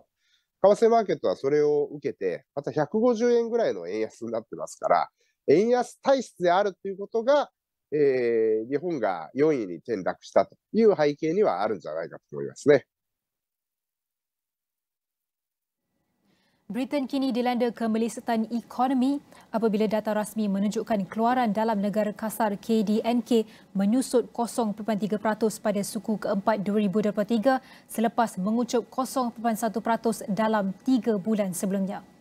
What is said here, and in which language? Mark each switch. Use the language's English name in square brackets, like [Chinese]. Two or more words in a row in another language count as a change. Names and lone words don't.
[Japanese] 為替マーケットはそれを受けて、また150円ぐらいの円安になってますから、円安体質であるということが、日本が4位に転落したという背景にはあるんじゃないかと思いますね。 [Malay] Britain kini dilanda kemelesetan ekonomi apabila data rasmi menunjukkan keluaran dalam negara kasar KDNK menyusut 0.3% pada suku keempat 2023 selepas mengucup 0.1% dalam 3 bulan sebelumnya.